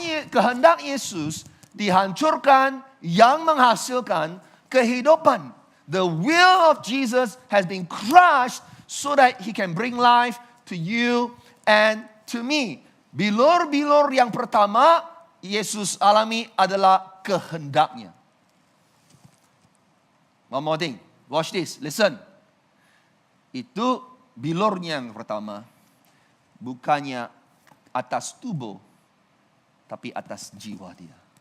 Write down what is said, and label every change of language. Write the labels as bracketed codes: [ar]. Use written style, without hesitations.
[ms] Kehendak Yesus dihancurkan yang menghasilkan kehidupan. [en] The will of Jesus has been crushed so that he can bring life to you and to me. [ms] Bilur-bilur yang pertama Yesus alami adalah kehendaknya. [en] One more thing. Watch this. Listen. [ms] Itu bilurnya yang pertama. Bukannya atas tubuh, tapi atas jiwa dia.